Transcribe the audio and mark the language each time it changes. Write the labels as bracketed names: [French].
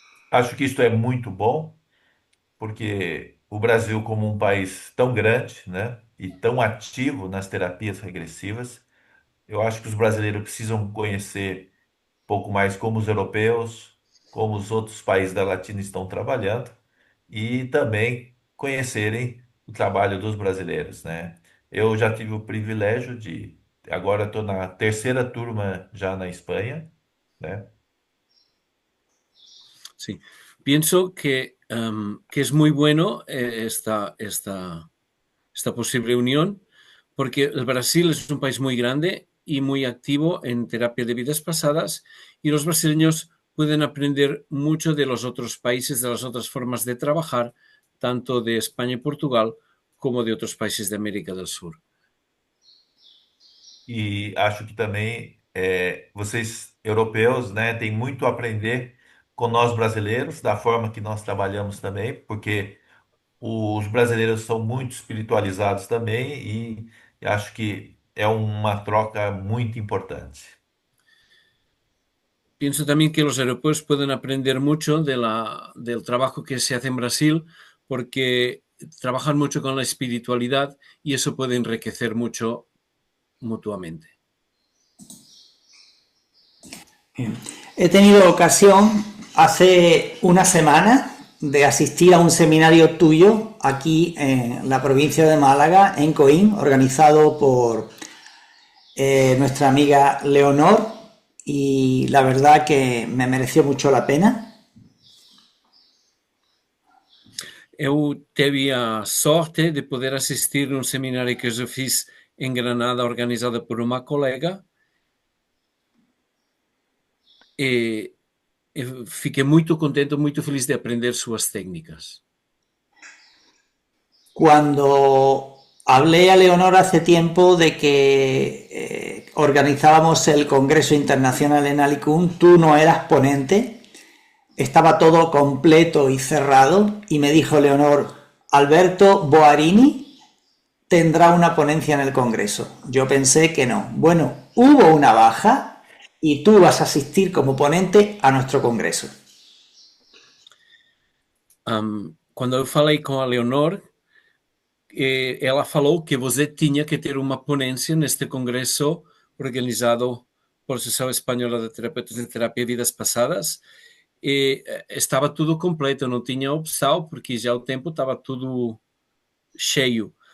[Portuguese] Acho que isso é muito bom, porque o Brasil, como um país tão grande, né, e tão ativo nas terapias regressivas, eu acho que os brasileiros precisam conhecer um pouco mais como os europeus, como os outros países da Latina estão trabalhando e também conhecerem o trabalho dos brasileiros, né? Eu já tive o privilégio de, agora estou na terceira turma já na Espanha, né? [Spanish] Sí, pienso que es muy bueno esta posible unión, porque el Brasil es un país muy grande y muy activo en terapia de vidas pasadas, y los brasileños pueden aprender mucho de los otros países, de las otras formas de trabajar, tanto de España y Portugal como de otros países de América del Sur. [Portuguese] E acho que também vocês europeus, né, têm muito a aprender com nós brasileiros, da forma que nós trabalhamos também, porque os brasileiros são muito espiritualizados também e acho que é uma troca muito importante. [Spanish] Pienso también que los europeos pueden aprender mucho del trabajo que se hace en Brasil, porque trabajan mucho con la espiritualidad y eso puede enriquecer mucho mutuamente. Bien. He tenido ocasión hace una semana de asistir a un seminario tuyo aquí en la provincia de Málaga, en Coín, organizado por nuestra amiga Leonor, y la verdad que me mereció mucho la pena. [Portuguese] Eu tive a sorte de poder assistir a um seminário que eu fiz em Granada, organizado por uma colega, e fiquei muito contente, muito feliz de aprender suas técnicas. [Spanish] Cuando hablé a Leonor hace tiempo de que organizábamos el Congreso Internacional en Alicún, tú no eras ponente, estaba todo completo y cerrado, y me dijo Leonor, Alberto Boarini tendrá una ponencia en el Congreso. Yo pensé que no. Bueno, hubo una baja y tú vas a asistir como ponente a nuestro Congreso. [Portuguese] Quando eu falei com a Leonor, ela falou que você tinha que ter uma ponência neste congresso organizado por a Associação Espanhola de Terapeutas em Terapia de Vidas Passadas, e estava tudo completo, não tinha opção, porque já o tempo estava tudo cheio.